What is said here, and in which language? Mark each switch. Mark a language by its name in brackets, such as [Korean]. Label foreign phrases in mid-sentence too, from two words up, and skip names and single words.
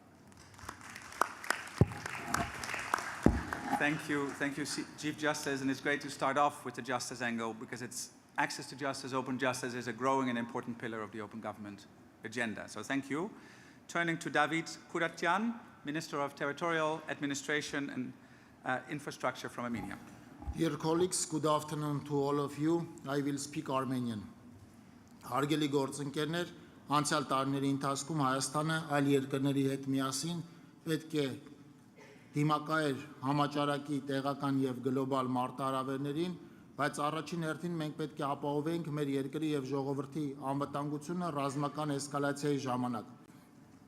[English] Thank you, Chief Justice, and it's great to start off with the justice angle because access to justice, open justice is a growing and important pillar of the open government agenda. So thank you. Turning to David Kuratian, Minister of Territorial Administration and Infrastructure from Armenia. Dear colleagues, good afternoon to all of you. I will speak Armenian. [Armenian] Հարգելի գործընկերներ, անցյալ տարիների ընթացքում Հայաստանը այլ երկրների հետ միասին պետք է դիմակայեր համաճարակի տեղական եւ գլոբալ մարտահրավերներին, բայց առաջին հերթին մենք պետք է ապահովենք մեր երկրի եւ ժողովրդի անվտանգությունը ռազմական էսկալացիայի ժամանակ։